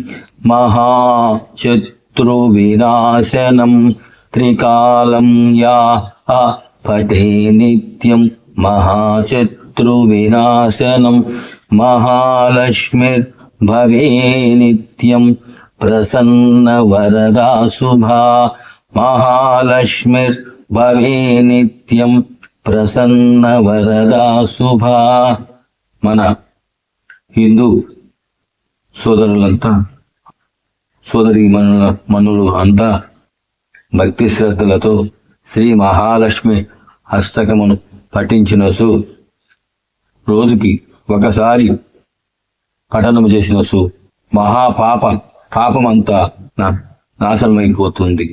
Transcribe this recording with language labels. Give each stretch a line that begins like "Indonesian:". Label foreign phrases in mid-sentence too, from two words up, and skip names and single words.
Sanskrit: महाशत्रुविनाशनं त्रिकालं या पठे नित्यं महाशत्रुविनाशनं महालक्ष्मीर्भवे नित्यं प्रसन्नवरदा शुभा महालक्ष्मीर्भवे नित्यं ప్రసన్నవరదా శుభా.
Telugu: మన హిందూ సోదరులంతా సోదరి మనులు అంతా భక్తి శ్రద్ధలతో శ్రీ మహాలక్ష్మి అష్టకమును పఠించినసు రోజుకి ఒకసారి పఠనము చేసినసు పాపమంతా నాశనమైపోతుంది.